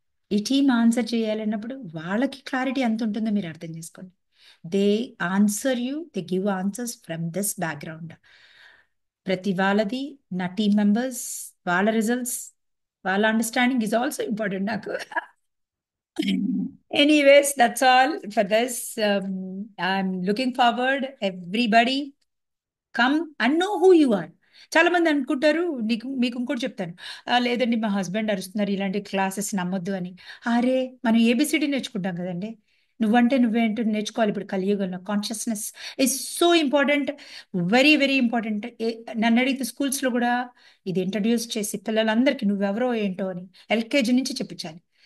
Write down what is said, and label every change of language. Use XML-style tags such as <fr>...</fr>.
<te>ఈ team answer చేయాలన్నప్పుడు వాళ్ళకి clarity ఎంత ఉంటుందో మీరు అర్థం చేసుకోండి.</te> <en>They answer you, they give answers from this background.</en> <te>ప్రతి వాళ్ళది, నా టీమ్ మెంబర్స్, వాళ్ళ రిజల్ట్స్, వాళ్ళ అండర్స్టాండింగ్ ఈజ్ ఆల్సో ఇంపార్టెంట్ నాకు.</te> <en>Anyways, that's all for this. I'm looking forward. Everybody, come and know who you are.</en> <te>చాలా మంది అనుకుంటారు, మీకు ఇంకోటి చెప్తాను, లేదండి మా హస్బెండ్ అరుస్తున్నారు, ఇలాంటి క్లాసెస్ నమ్మొద్దు అని. అరే, మనం ఏబిసిడి నేర్చుకుంటాం కదండి. నువ్వంటే నువ్వేంటో నేర్చుకోవాలి. ఇప్పుడు కలియుగంలో</te> <en>Consciousness is so important, very very important.</en> <te>నన్ను అడిగితే స్కూల్స్లో కూడా ఇది ఇంట్రడ్యూస్ చేసి పిల్లలందరికీ నువ్వెవరో ఏంటో అని ఎల్కేజీ నుంచి చెప్పించాలి.</te>